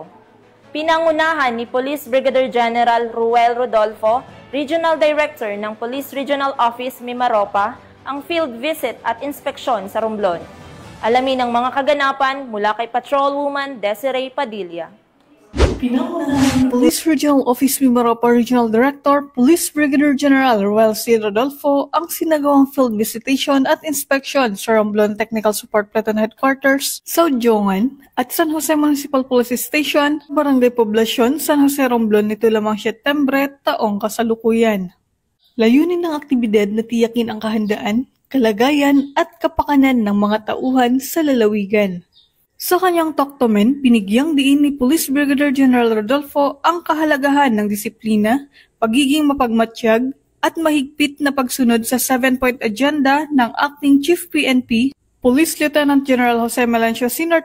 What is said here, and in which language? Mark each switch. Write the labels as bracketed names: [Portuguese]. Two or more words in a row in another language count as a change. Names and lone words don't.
[Filipino] Pinangunahan ni Police Brigadier General Ruel Rodolfo, Regional Director ng Police Regional Office Mimaropa, ang [English] field visit [Filipino] at inspeksyon sa Romblon. Alamin ang mga kaganapan mula kay Patrolwoman Desiree Padilla. Pinangunahan ng Police Regional Office Mimaropa Regional Director, Police Brigadier General Ruel C. Rodolfo ang sinagawang [English] field visitation [Filipino] at inspection sa Romblon Technical Support Platoon Headquarters, South Jongan at San Jose Municipal Police Station, Barangay Poblacion, San Jose, Romblon nito lamang Setyembre taong kasalukuyan. Layunin ng aktibidad na tiyakin ang kahandaan, kalagayan at kapakanan ng mga tauhan sa lalawigan. Sa kanyang toktomen, binigyang diin ni Police Brigadier General Rodolfo ang kahalagahan ng disiplina, pagiging mapagmatsyag, at mahigpit na pagsunod sa 7-point agenda ng Acting Chief PNP, Police Lieutenant General Jose Melancio Sr.